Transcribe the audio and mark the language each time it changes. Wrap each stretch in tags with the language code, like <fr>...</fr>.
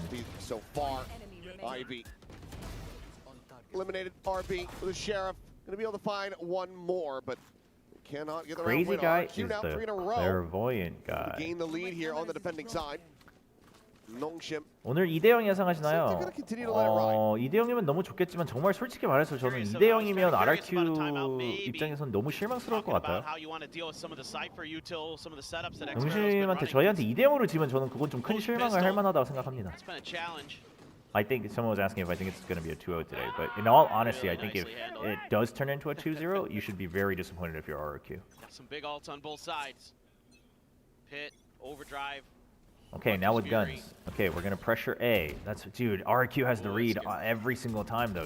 <en>catch lead So far, Ivy eliminated RB with the Sheriff. Gonna be able to find one more, but cannot get the round Crazy win. Guy RRQ is now 3 in a row. clairvoyant guy. Gain the lead here on the defending side. NONGSHIM.</en> <ko>오늘 2대0 예상하시나요?</ko> <en>gonna continue to let it ride.</en> <ko>2대0이면 너무 좋겠지만 정말 솔직히 말해서 저는 2대0이면 RRQ 입장에선 너무 실망스러울 것 같아요. 농심한테 저희한테 2대0으로 지면 저는 그건 좀 큰 실망을 할 만하다고 생각합니다.</ko> <en>I think someone was asking if I think it's going to be a 2-0 today, but in all honesty, I think if it does turn into a 2-0, you should be very disappointed if you're RRQ. Some big ults on both sides. Pit, overdrive. Okay, now with guns. Okay, we're going to pressure A. That's, dude, RRQ has the read every single time, though.</en>